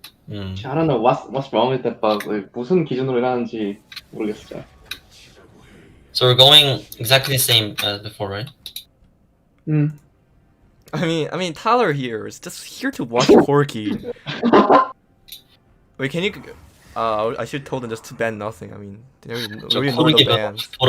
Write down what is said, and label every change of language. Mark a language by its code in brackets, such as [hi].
[en] I don't know what's wrong with that bug. [ko] Like, 무슨 기준으로 일하는지 모르겠어요. [en] So we're going exactly the same as before, right? I mean, Tyler here is just here to watch Corky. Wait, can you? I should told them just to ban nothing. I mean, they already know the bans.